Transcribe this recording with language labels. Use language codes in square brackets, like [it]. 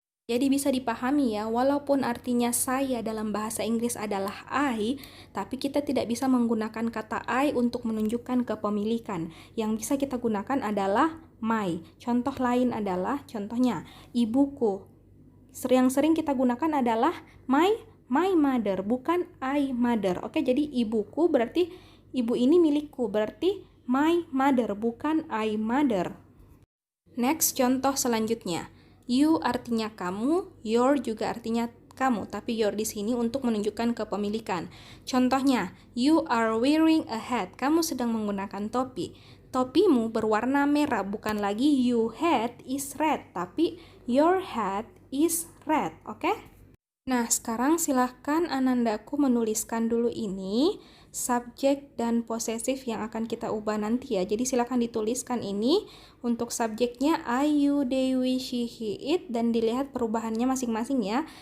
[id] Jadi bisa dipahami ya, walaupun artinya saya dalam bahasa Inggris adalah I, tapi kita tidak bisa menggunakan kata I untuk menunjukkan kepemilikan. Yang bisa kita gunakan adalah my. Contoh lain adalah, contohnya, ibuku. Yang sering kita gunakan adalah my mother, bukan I mother. Oke, jadi ibuku berarti ibu ini milikku, berarti [en] my mother, bukan I mother. [id] Next, contoh selanjutnya. You artinya kamu, your juga artinya kamu, tapi your di sini untuk menunjukkan kepemilikan. [en] Contohnya, you are wearing a hat. [id] Kamu sedang menggunakan topi. Topimu berwarna merah, bukan lagi your hat is red, tapi your hat is red, oke? Nah, sekarang silahkan Anandaku menuliskan dulu ini subjek dan posesif yang akan kita ubah nanti ya. Jadi silahkan dituliskan ini untuk subjeknya I, you, they, we, she, he, it, dan dilihat perubahannya masing-masing ya.